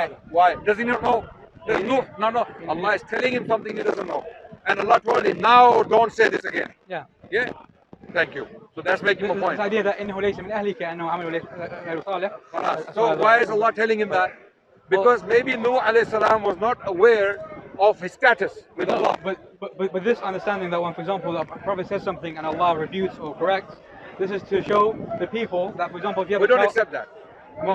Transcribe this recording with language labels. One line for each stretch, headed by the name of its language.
English: Why? Does he not know? No. Allah is telling him something he doesn't know. And Allah told him, now don't say this again. Yeah. Yeah? Thank you. So that's making a point. This idea that
Arabic: إنه ليس من أهلك أنه عمل غير صالح.
English: So why is Allah telling him that? Because maybe Nuh alayhi salam was not aware of his status with Allah. But this understanding that when, for example, the Prophet says something and Allah refutes or corrects, this is to show the people that, for example, if you have we don't accept that. No.